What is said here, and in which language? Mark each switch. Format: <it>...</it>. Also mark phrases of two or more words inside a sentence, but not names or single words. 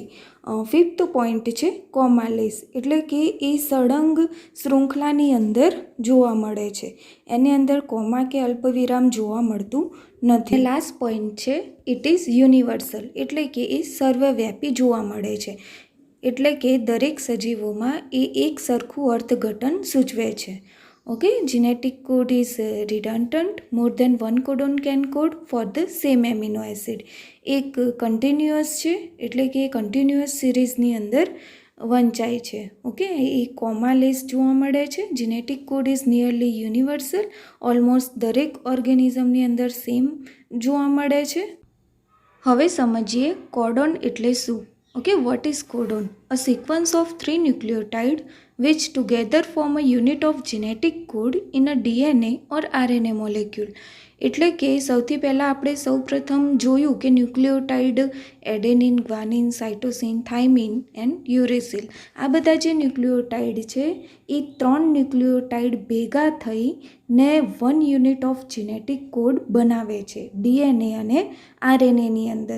<gu>ફિફ્થ પોઈન્ટ છે કોમાલેસ, એટલે કે એ સળંગ શૃંખલાની અંદર જોવા મળે છે, એની અંદર કોમા કે અલ્પવિરામ જોવા મળતું નથી. લાસ્ટ પોઈન્ટ છે</gu> <en>it is universal,</en> <gu>એટલે કે એ સર્વવ્યાપી જોવા મળે છે, એટલે કે દરેક સજીવોમાં એ એક સરખું અર્થઘટન સૂચવે છે.</gu> <en>Okay, genetic code is redundant. More than one codon can code for the same amino acid.</en> <gu>એક કન્ટિન્યુઅસ છે, એટલે કે કન્ટિન્યુઅસ સિરીઝની અંદર વંચાય છે. ઓકે, એ કોમાલેસ જોવા મળે છે.</gu> <en>genetic code is nearly universal,</en> <gu>ઓલમોસ્ટ દરેક ઓર્ગેનિઝમની અંદર સેમ જોવા મળે છે. હવે સમજીએ કોડોન એટલે શું.</gu> <en>Okay, what is codon? A sequence of 3 nucleotides which together form a unit of genetic code in a DNA or RNA molecule.</en> <gu>એટલે કે સૌથી પહેલાં આપણે સૌપ્રથમ જોયું કે ન્યુક્લિયોટાઇડ એડેનિન, ગ્વાનિન, સાઇટોસિન, થાઇમિન એન્ડ યુરેસિલ, આ બધા જે ન્યુક્લિયોટાઇડ છે એ 3 ન્યુક્લિયોટાઇડ ભેગા થઈને 1</gu> <en>unit of genetic code</en> <gu>બનાવે છે ડીએનએ અને આરએનએની અંદર.</gu>